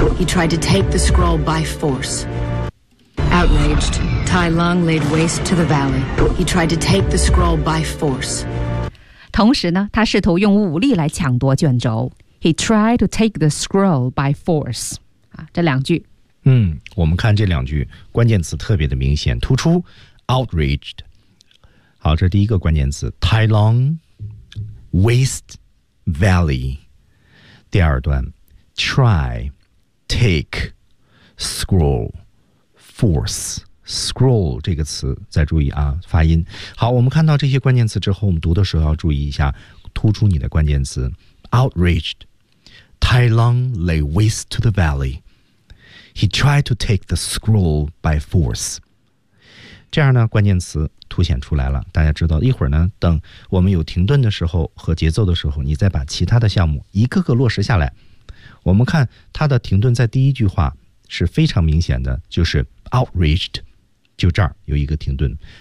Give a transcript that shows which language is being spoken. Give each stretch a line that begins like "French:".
English: He tried to take the scroll by force. Outraged, Tai Lung laid waste to the valley. He tried to take the scroll by force.
Chinese: 同时呢，他试图用武力来抢夺卷轴。
English: He tried to take the scroll by force.
Chinese: 啊，这两句。嗯，我们看这两句关键词特别的明显突出。 outraged. 好，这是第一个关键词 Tai Long Waste Valley. 第二段 Try Take Scroll Force Scroll 这个词，再注意啊，发音。好，我们看到这些关键词之后，我们读的时候要注意一下，突出你的关键词
English: Outraged Tai Long lay waste to the valley. He tried to take the scroll by force.
Chinese: 这样呢，关键词凸显出来了，大家知道，一会儿呢，等我们有停顿的时候和节奏的时候，你再把其他的项目一个个落实下来。我们看它的停顿在第一句话是非常明显的，就是 outraged， 就这儿有一个停顿。